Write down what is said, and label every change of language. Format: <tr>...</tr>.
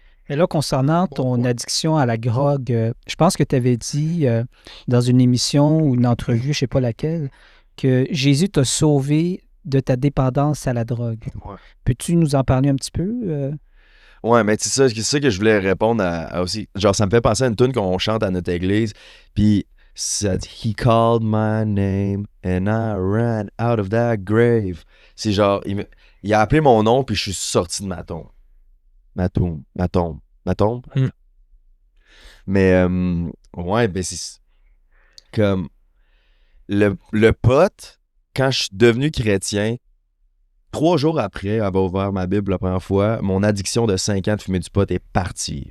<fr>Et là, concernant ton addiction à la drogue, je pense que tu avais dit dans une émission ou une entrevue, je sais pas laquelle, que Jésus t'a sauvé de ta dépendance à la drogue. Ouais. Peux-tu nous en parler un petit peu? Ouais, mais c'est ça que je voulais répondre à aussi. Genre, ça me fait penser à une tune qu'on chante à notre église. Puis,</fr> <en>said he called my name and I ran out of that grave.</en> <fr>C'est genre, il a appelé mon nom, puis je suis sorti de ma tombe. Ma tombe. Mais, ouais, ben c'est comme le pote, quand je suis devenu chrétien, 3 jours après avoir ouvert ma Bible la première fois, mon addiction de 5 ans de fumer du pot est partie.</fr>